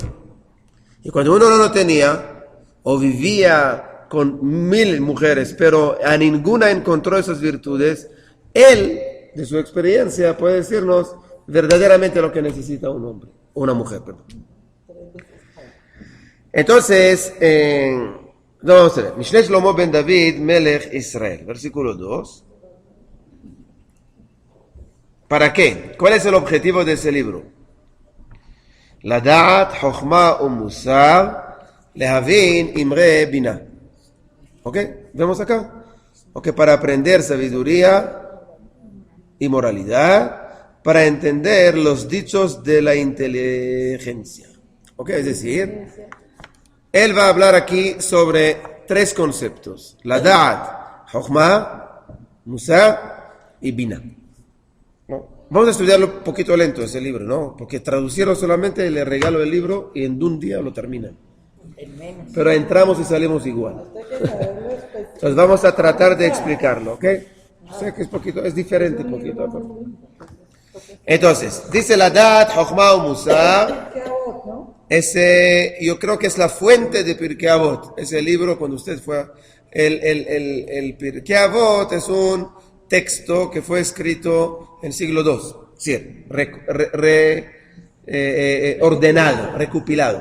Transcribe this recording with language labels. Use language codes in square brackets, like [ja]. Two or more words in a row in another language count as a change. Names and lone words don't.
[es] Y cuando uno no lo tenía, o vivía con 1000 mujeres, pero a ninguna encontró esas virtudes, él, de su experiencia, puede decirnos verdaderamente lo que necesita un hombre, una mujer, perdón. Entonces, vamos a ver. [he] משלי שלמה בן דוד מלך ישראל. [es] Versículo 2. ¿Para qué? ¿Cuál es el objetivo de ese libro? [he] לדעת חכמה ומוסר להבין אמרי בינה. [es] ¿Ok? ¿Vemos acá? Ok, para aprender sabiduría y moralidad, para entender los dichos de la inteligencia. ¿Ok? Es decir, él va a hablar aquí sobre 3 conceptos. [he] לדעת חכמה מוסר ו בינה. [es] ¿No? Vamos a estudiarlo un poquito lento ese libro, ¿no? Porque traducirlo solamente le regalo el libro y en un día lo termina. Pero entramos y salimos igual. Entonces vamos a tratar de explicarlo, ¿ok? Sé que es diferente un poquito. Entonces, dice [he] לדעת חכמה ומוסר. [es] Yo creo que es la fuente de Pirkei Avot. Ese libro, cuando usted fue... El Pirkei Avot es un texto que fue escrito en siglo II. Sí, ordenado, recopilado.